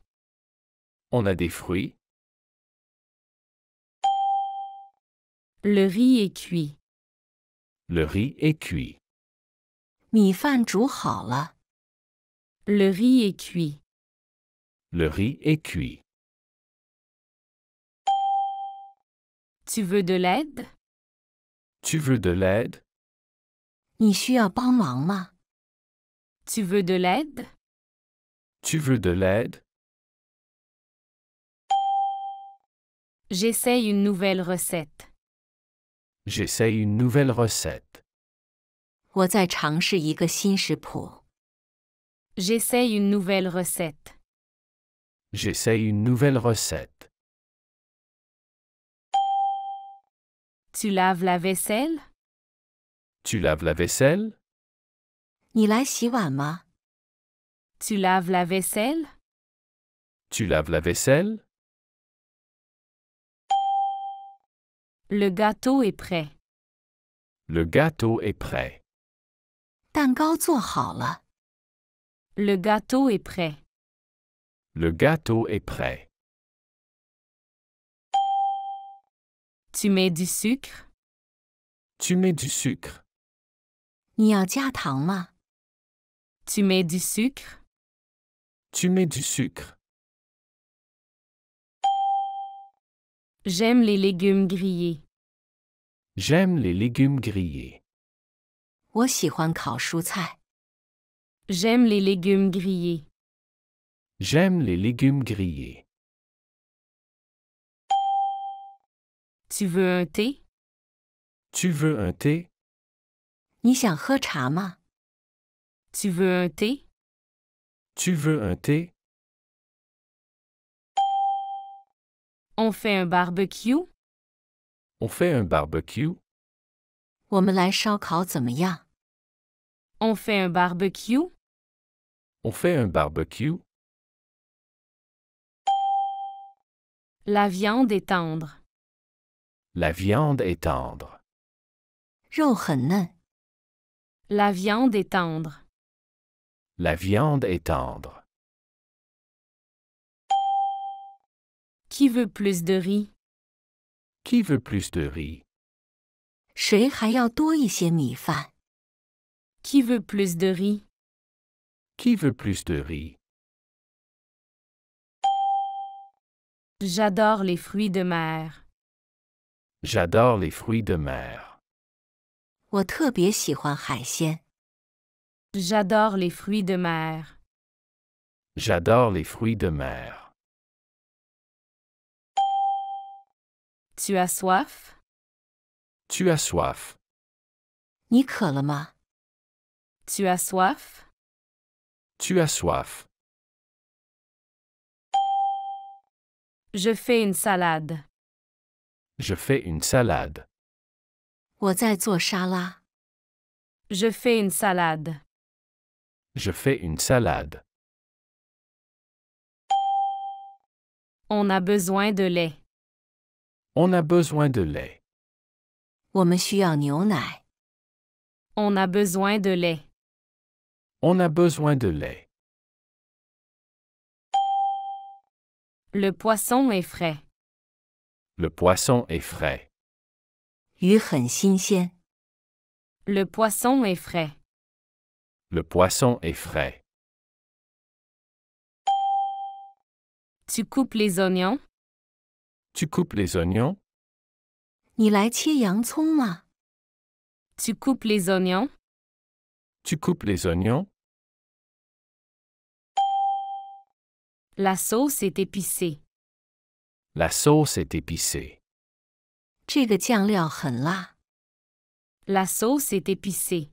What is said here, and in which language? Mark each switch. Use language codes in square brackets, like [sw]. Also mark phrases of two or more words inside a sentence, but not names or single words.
[fr] On a des fruits? Le riz est cuit. Le riz est cuit. [zh] 米饭煮好了。 [fr] Le riz est cuit. Le riz est cuit. Tu veux de l'aide? Tu veux de l'aide? [zh] 你需要帮忙吗？ [fr] Tu veux de l'aide? Tu veux de l'aide? J'essaye une nouvelle recette. J'essaye une nouvelle recette. [zh] 我在尝试一个新食谱。 [fr] J'essaye une nouvelle recette. J'essaye une nouvelle recette. Tu laves la vaisselle? Tu laves la vaisselle? [zh] 你来洗碗吗？ [fr] Tu laves la vaisselle? Tu laves la vaisselle? Le gâteau est prêt. Le gâteau est prêt. [zh] 蛋糕做好了。 [fr] Le gâteau est prêt. Le gâteau est prêt. Tu mets du sucre? Tu mets du sucre? [zh] 你要加糖吗？ [fr] Tu mets du sucre? Tu mets du sucre? J'aime les légumes grillés. J'aime les légumes grillés. [zh] 我喜欢烤蔬菜。 [fr] J'aime les légumes grillés. J'aime les légumes grillés. Tu veux un thé? Tu veux un thé? [zh] 你想喝茶吗？ [fr] Tu veux un thé? Tu veux un thé? On fait un barbecue? On fait un barbecue? [zh] 我们来烧烤怎么样？ [fr] On fait un barbecue? On fait un barbecue? La viande est tendre. La viande est tendre. [zh] 肉很嫩。 [fr] La viande est tendre. La viande est tendre. Qui veut plus de riz? Qui veut plus de riz? [zh] 谁还要多一些米饭？ [fr] Qui veut plus de riz? Qui veut plus de riz? J'adore les fruits de mer. J'adore les fruits de mer. [zh] 我特别喜欢海鲜。 [fr] J'adore les fruits de mer. J'adore les fruits de mer. Tu as soif? Tu as soif? [zh] 你渴了吗？ [fr] Tu as soif? Tu as soif? Je fais une salade. Je fais une salade. [zh] 我在做沙拉。 [fr] Je fais une salade. Je fais une salade. On a besoin de lait. On a besoin de lait. [zh] 我们需要牛奶。 [fr] On a besoin de lait. On a besoin de lait. Le poisson est frais. Le poisson est frais. [zh] 鱼很新鲜。 [fr] Le poisson est frais. Le poisson est frais. Tu coupes les oignons? Tu coupes les oignons? [zh] 你来切洋葱吗？ [fr] Tu coupes les oignons? Tu coupes les oignons? La sauce est épicée. La sauce est épicée. [zh] 这个酱料很辣。 [fr] La sauce est épicée.